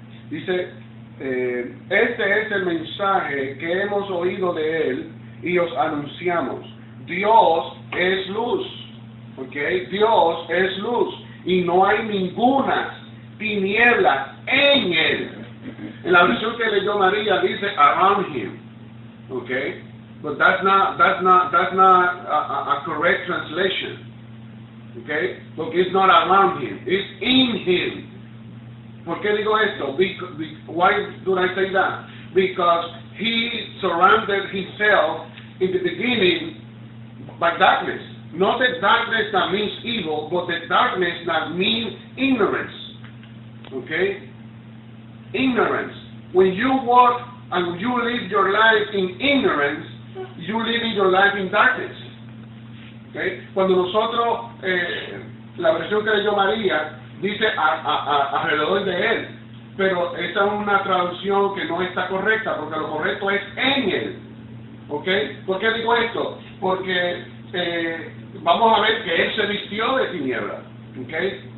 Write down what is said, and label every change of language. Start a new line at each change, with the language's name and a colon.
Spanish: Dice, este es el mensaje que hemos oído de él y os anunciamos. Dios es luz. Ok. Dios es luz. Y no hay ninguna tinieblas en él. En la versión que leyó María dice
English: around him. Okay? But that's not a correct translation. Okay?
Spanish: Porque
English: it's not around him, it's in him.
Spanish: ¿Por qué digo esto?
English: Why do I say that? Because he surrounded himself in the beginning by darkness. Not the darkness that means evil, but the darkness that means ignorance. Okay? Ignorance. When you walk and you live your life in ignorance, you live in your life in darkness. Okay?
Spanish: Cuando nosotros, la versión que leyó María, dice alrededor de él, pero esa es una traducción que no está correcta, porque lo correcto es en él. Okay? ¿Por qué digo esto? Porque vamos a ver que él se vistió de tiniebla. Okay?